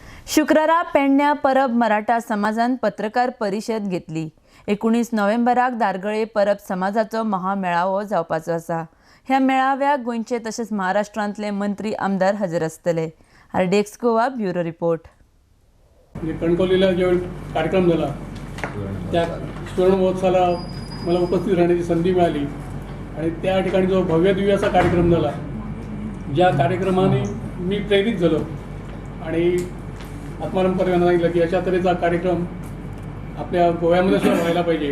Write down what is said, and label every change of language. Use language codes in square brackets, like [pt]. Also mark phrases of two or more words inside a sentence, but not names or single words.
[kok] शुक्रारा पेडण्यां परब मराठा समाजान पत्रकार परिशद घेतली। 19 नोव्हेंबराक दारगळे परब समाजाचो महामेळावो जावपाचो आसा। ह्या मेळाव्याक गोंयचे तशेंच महाराष्ट्रांतले मंत्री आमदार हजर आसतले। RDX गोवा ब्युरो रिपोर्ट। [mr] कणकवलीला जो कार्यक्रम झाला त्या सुवर्ण महोत्सवाला मला उपस्थित राहण्याची संधी मिळाली आणि त्या ठिकाणी जो भव्य दिव्य असा कार्यक्रम झाला, ज्या कार्यक्रमाने मी प्रेरित झालो आणि आत्माराम परब यांना सांगितलं की अशा तऱ्हेचा कार्यक्रम आपल्या गोव्यामध्ये सुद्धा व्हायला पाहिजे।